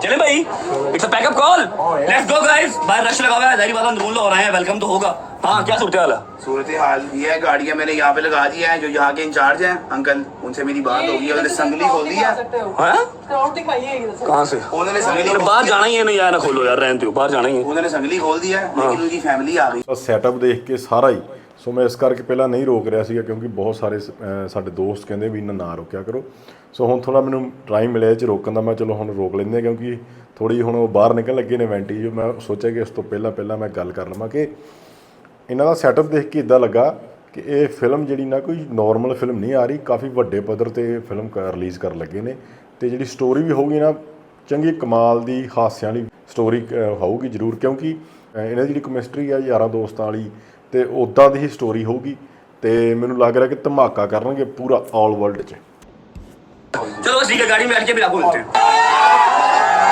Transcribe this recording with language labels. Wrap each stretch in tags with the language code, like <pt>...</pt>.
<hi>चले भाई,</hi> <en>It's a packup call, let's go guys.</en> <hi>बाहर रश लगा हुआ है, जाहिर बात है अंदरून हो रहे हैं, वेलकम तो होगा। हाँ क्या सूरत हाल है? सूरत हाल ये है, गाड़ियाँ मैंने यहाँ पे लगा दी है, जो यहाँ के इंचार्ज हैं अंकल, उनसे मेरी बात होगी, उन्होंने संगली खोल दी है। कहाँ से? उन्होंने संगली बाहर जाना ही है ना यार, ना खोलो यार, रहने दो, बाहर जाना ही है। उन्होंने संगली खोल दी है, लेकिन उनकी फैमिली आ गई।</hi> <pa>ਸੈਟਅਪ ਦੇਖ ਕੇ ਸਾਰਾ ਹੀ ਸੋ ਮੈਂ ਇਸ ਕਰਕੇ ਪਹਿਲਾਂ ਨਹੀਂ ਰੋਕ ਰਿਹਾ ਸੀਗਾ, ਕਿਉਂਕਿ ਬਹੁਤ ਸਾਰੇ ਸਾਡੇ ਦੋਸਤ ਕਹਿੰਦੇ ਵੀ ਇਹਨਾਂ ਨਾ ਰੋਕਿਆ ਕਰੋ। ਸੋ ਹੁਣ ਥੋੜਾ ਮੈਨੂੰ ਟਾਈਮ ਮਿਲਿਆ ਇਹ 'ਚ ਰੋਕਣ ਦਾ, ਮੈਂ ਚਲੋ ਹੁਣ ਰੋਕ ਲੈਂਦੇ ਹਾਂ, ਕਿਉਂਕਿ ਥੋੜੀ ਹੁਣ ਉਹ ਬਾਹਰ ਨਿਕਲਣ ਲੱਗੇ ਨੇ ਵੈਂਟੀ ਜੋ। ਮੈਂ ਸੋਚਿਆ ਕਿ ਇਸ ਤੋਂ ਪਹਿਲਾਂ ਮੈਂ ਗੱਲ ਕਰ ਲਵਾਂ ਕਿ ਇਹਨਾਂ ਦਾ ਸੈਟਅਪ ਦੇਖ ਕੇ ਇੱਦਾਂ ਲੱਗਾ ਕਿ ਇਹ ਫਿਲਮ ਜਿਹੜੀ ਨਾ ਕੋਈ ਨੋਰਮਲ ਫਿਲਮ ਨਹੀਂ ਆ ਰਹੀ, ਕਾਫੀ ਵੱਡੇ ਪੱਧਰ 'ਤੇ ਫਿਲਮ ਰਿਲੀਜ਼ ਕਰਨ ਲੱਗੇ ਨੇ। ਅਤੇ ਜਿਹੜੀ ਸਟੋਰੀ ਵੀ ਹੋਊਗੀ ਨਾ ਚੰਗੀ ਕਮਾਲ ਦੀ, ਹਾਸਿਆਂ ਵਾਲੀ ਸਟੋਰੀ ਹੋਊਗੀ ਜ਼ਰੂਰ, ਕਿਉਂਕਿ ਇਹਨਾਂ ਦੀ ਜਿਹੜੀ ਕੈਮਿਸਟਰੀ ਆ ਯਾਰਾਂ ਦੋਸਤਾਂ ਵਾਲੀ, ਅਤੇ ਉੱਦਾਂ ਦੀ ਹੀ ਸਟੋਰੀ ਹੋਊਗੀ। ਅਤੇ ਮੈਨੂੰ ਲੱਗ ਰਿਹਾ ਕਿ ਧਮਾਕਾ ਕਰਨਗੇ ਪੂਰਾ ਆਲ ਵਰਲਡ 'ਚ।</pa> <hi>चलो बस ठीक है, गाड़ी में बैठ के भी आपको मिलते हैं।</hi>